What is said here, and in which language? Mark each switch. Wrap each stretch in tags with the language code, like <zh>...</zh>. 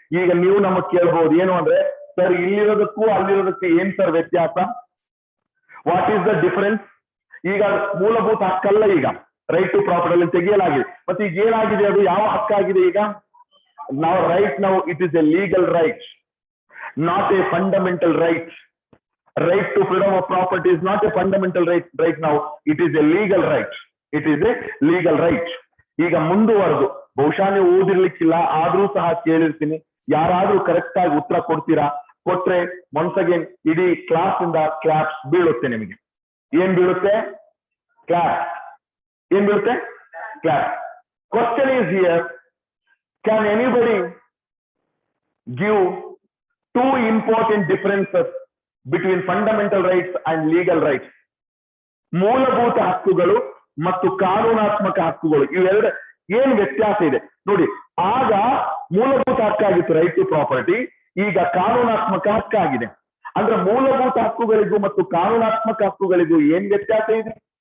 <kn>ಈಗ ನೀವು ನಮಗೆ ಕೇಳಬಹುದು, ಏನು ಅಂದ್ರೆ, ಸರ್ ಇಲ್ಲಿರೋದಕ್ಕೂ ಅಲ್ಲಿರೋದಕ್ಕೆ ಏನ್ ಸರ್ ವ್ಯತ್ಯಾಸ?</kn> <en>What is the difference?</en> <kn>ಈಗ ಮೂಲಭೂತ ಹಕ್ಕಲ್ಲ, ಈಗ ರೈಟ್ ಟು ಪ್ರಾಪರ್ಟಿ ತೆಗೆಯಲಾಗಿದೆ. ಮತ್ತೆ ಈಗ ಏನಾಗಿದೆ, ಅದು ಯಾವ ಹಕ್ಕಾಗಿದೆ? ಈಗ ನಾವು ರೈಟ್ ನಾವು</kn> <en>It is a legal right, not a fundamental right. Right to freedom of property is not a fundamental right right now. It is a legal right. It is a legal right.</en> <kn>ಈಗ ಮುಂದುವರೆದು ಬಹುಶಃ ನೀವು ಓದಿರ್ಲಿಕ್ಕಿಲ್ಲ, ಆದ್ರೂ ಸಹ ಕೇಳಿರ್ತೀನಿ. ಯಾರಾದ್ರೂ correct ಆಗಿ ಉತ್ತರ ಕೊಡ್ತೀರಾ? ಕೊಟ್ರೆ</kn> <en>once again</en> <kn>ಇಡೀ ಕ್ಲಾಸ್ ಇಂದ ಕ್ಲಾಪ್ಸ್ ಬೀಳುತ್ತೆ ನಿಮಗೆ. ಏನ್ ಬೀಳುತ್ತೆ? ಕ್ಲಾಪ್. ಏನ್ ಬೀಳುತ್ತೆ? Clap.</kn> <en>Question is here, can anybody give 2 important differences between fundamental rights and legal rights?</en> <kn>ಮೂಲಭೂತ ಹಕ್ಕುಗಳು ಮತ್ತು ಕಾನೂನಾತ್ಮಕ ಹಕ್ಕುಗಳು, ಇವೆರಡು ಏನ್ ವ್ಯತ್ಯಾಸ ಇದೆ ನೋಡಿ. ಆಗ ಮೂಲಭೂತ ಹಕ್ಕಾಗಿತ್ತು ರೈಟ್ ಟು ಪ್ರಾಪರ್ಟಿ, ಈಗ ಕಾನೂನಾತ್ಮಕ ಹಕ್ಕಾಗಿದೆ. ಅಂದ್ರೆ ಮೂಲಭೂತ ಹಕ್ಕುಗಳಿಗೂ ಮತ್ತು ಕಾನೂನಾತ್ಮಕ ಹಕ್ಕುಗಳಿಗೂ ಏನ್ ವ್ಯತ್ಯಾಸ ಇದೆ?</kn>